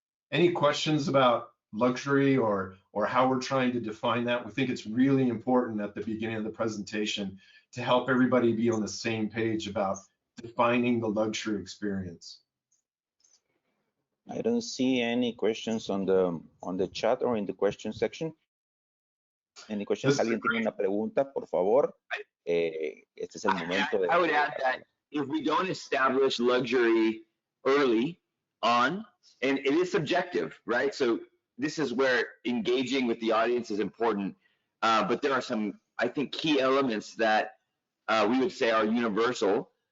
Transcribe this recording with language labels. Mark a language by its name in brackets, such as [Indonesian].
[English] Any questions about luxury or how we're trying to define that? We think it's really important at the beginning of the presentation to help everybody be on the same page about defining the luxury experience. I don't see any questions on the chat or in the question section. Any questions? [Spanish] ¿Alguien tiene una pregunta, por favor? Este es el momento de... [English] I would add that if we don't establish luxury early on, and it is subjective, right? So this is where engaging with the audience is important, but there are some, I think, key elements that we would say are universal.